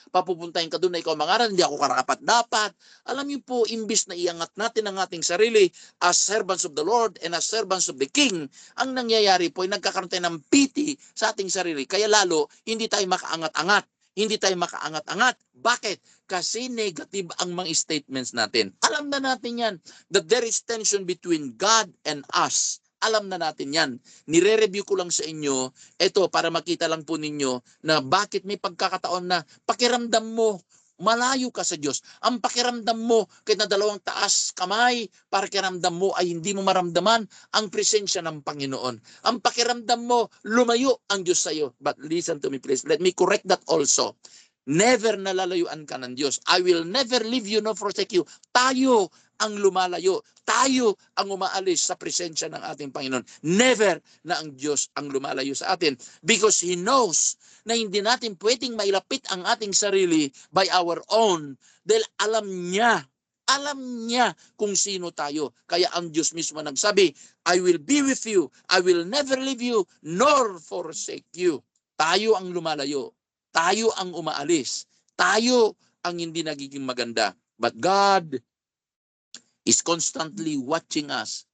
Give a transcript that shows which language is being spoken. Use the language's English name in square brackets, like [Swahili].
[Filipino] Papupuntahin ka doon na ikaw mangaral, di ako karapat-dapat. Alam niyo po, imbis na iangat natin ang ating sarili [English] as servants of the Lord and as servants of the King, [Filipino] ang nangyayari po ay nagkakaroon tayo ng pity sa ating sarili. Kaya lalo, hindi tayo makaangat-angat. Hindi tayo makaangat-angat. Bakit? Kasi negative ang mga statements natin. Alam na natin yan, [English] that there is tension between God and us. [Filipino] Alam na natin yan. Nire-review ko lang sa inyo, ito para makita lang po ninyo na bakit may pagkakataon na pakiramdam mo, malayo ka sa Diyos. Ang pakiramdam mo, kahit na 2 taas kamay, pakiramdam mo ay hindi mo maramdaman ang presensya ng Panginoon. Ang pakiramdam mo, lumayo ang Diyos sa iyo. [English] But listen to me please, let me correct that also. [Filipino] Never nalalayuan ka ng Diyos. [English] I will never leave you nor forsake you. [Filipino] Tayo ang lumalayo. Tayo ang umaalis sa presensya ng ating Panginoon. Never na ang Diyos ang lumalayo sa atin. [English] Because He knows [Filipino] na hindi natin pwedeng mailapit ang ating sarili [English] by our own. [Filipino] Dahil alam niya kung sino tayo. Kaya ang Diyos mismo nagsabi, [English] I will be with you. I will never leave you nor forsake you. [Filipino] Tayo ang lumalayo. Tayo ang umaalis. Tayo ang hindi nagiging maganda. [English] But God is constantly watching us.